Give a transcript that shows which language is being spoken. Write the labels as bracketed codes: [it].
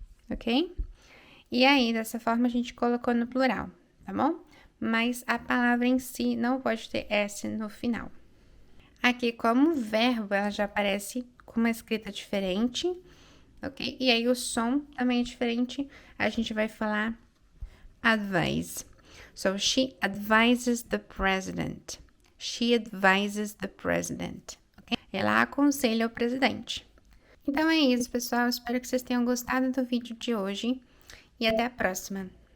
[pt] Ok? E aí, dessa forma, a gente colocou no plural, tá bom? Mas a palavra em si não pode ter S no final. Aqui, como verbo, ela já aparece com uma escrita diferente, ok? E aí, o som também é diferente. A gente vai falar advise. [en] So, she advises the president. She advises the president. Okay? [pt] Ela aconselha o presidente. Então é isso, pessoal. Espero que vocês tenham gostado do vídeo de hoje e até a próxima.